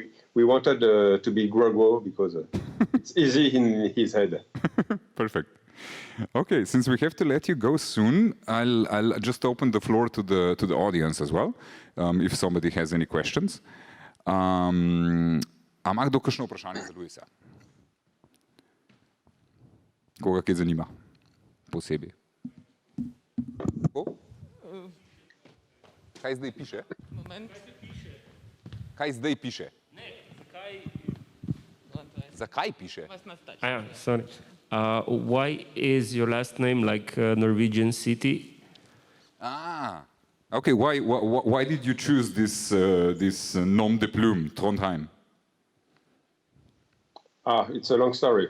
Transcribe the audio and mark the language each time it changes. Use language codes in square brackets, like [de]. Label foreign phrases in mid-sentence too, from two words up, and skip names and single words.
[en] We wanted to be Grogo because it's easy in his head. Perfect. Okay, since we have to let you go soon, I'll just open the floor to the audience as well, if somebody has any questions. [sl] A ima kdo kakšno vprašanje za Luisa? Koga kaj zanima? Posebej. Kaj zdaj piše? Moment. Kaj zdaj piše? Ne, zakaj? Zakaj piše? [en] Sorry. Why is your last name like Norwegian city? Okay. Why did you choose this [fr] nom de plume, [en] Trondheim? It's a long story.